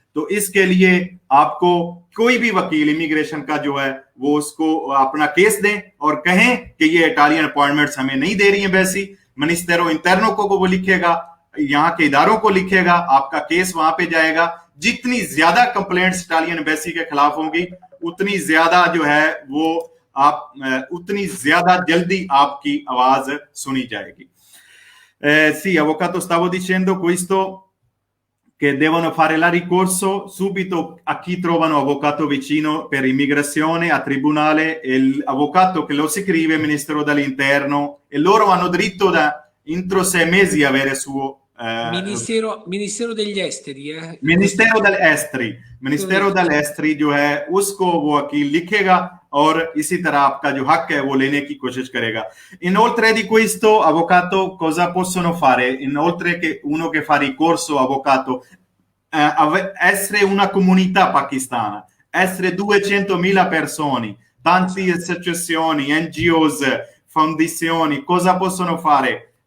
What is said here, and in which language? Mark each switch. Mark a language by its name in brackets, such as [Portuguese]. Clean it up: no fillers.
[Hindi] तो इसके लिए आपको कोई भी वकील इमिग्रेशन का जो है वो उसको अपना केस दें और कहें कि ये इटालियन अपॉइंटमेंट्स हमें नहीं दे रही है वैसी, मिनिस्टेरो इंटरनो को वो लिखेगा, यहाँ के इदारों को लिखेगा, आपका केस वहां पे जाएगा। जितनी ज्यादा कंप्लेंट्स इटालियन एम्बेसी के खिलाफ होंगी उतनी ज्यादा जो है वो आप उतनी ज्यादा जल्दी आपकी आवाज सुनी जाएगी। [Italian] Sì, avvocato, stavo dicendo questo, che devono fare la ricorso subito a chi trovano avvocato vicino per immigrazione, a tribunale, e l'avvocato che lo scrive Ministero dell'Interno, e loro hanno diritto da entro 6 mesi avere suo Ministero degli Esteri, [Hindi] Ministero dell'Esteri, Ministero dell'Esteri जो है उसको वो वकील लिखेगा और इसी तरह आपका जो हक है वो लेने की कोशिश करेगा। [Italian] Inoltre di questo, avvocato, cosa possono fare? Inoltre che uno che fa ricorso, avvocato, essere una comunità pakistana, essere 200.000 persone, tante associazioni, NGOs, fondazioni, cosa possono fare?